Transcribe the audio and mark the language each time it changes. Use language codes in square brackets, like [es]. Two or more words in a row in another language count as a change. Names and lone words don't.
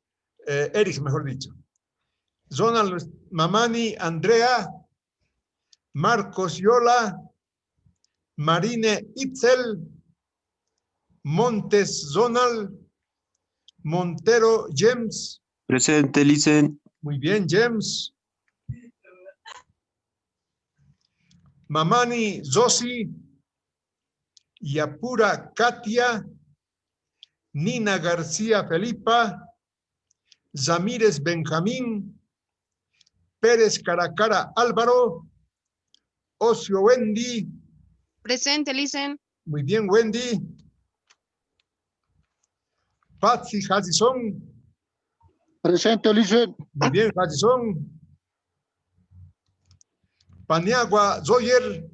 [es] Eric, mejor dicho. Ronald Mamani, Andrea. Marcos Yola. Marine Itzel. Montes Ronald. Montero James. Presente, Licen. Muy bien, James. Mamani Zosi. Yapura Katia. Nina García Felipa. Zamírez Benjamín. Pérez Caracara Álvaro. Ocio Wendy. Presente, Licen. Muy bien, Wendy. Patsy Hudson. Presente, Licen. Muy bien, Hudson. Paniagua Zoyer.